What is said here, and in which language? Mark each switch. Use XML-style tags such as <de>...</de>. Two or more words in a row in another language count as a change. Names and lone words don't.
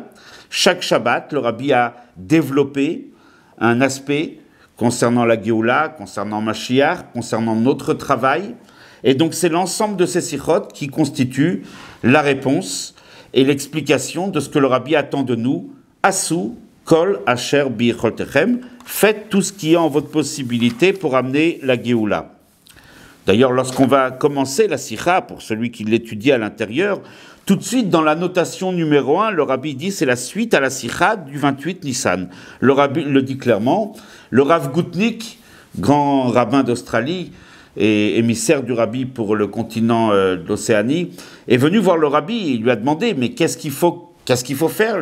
<fr>Chaque Shabbat, le rabbi a développé un aspect concernant la Géoula, concernant Mashiach, concernant notre travail. Et donc, c'est l'ensemble de ces sichot qui constituent la réponse et l'explication de ce que le rabbi attend de nous.</fr> <he>עשו כל אשר ביכולתכם.</he> <fr>Faites tout ce qui est en votre possibilité pour amener la Géoula. D'ailleurs, lorsqu'on va commencer la sikha, pour celui qui l'étudie à l'intérieur, tout de suite dans la notation numéro 1, le rabbi dit c'est la suite à la sikha du 28 Nissan. Le rabbi le dit clairement. Le Rav Gutnik, grand rabbin d'Australie et émissaire du rabbi pour le continent d'Océanie, est venu voir le rabbi et il lui a demandé mais qu'est-ce qu'il faut faire?</fr>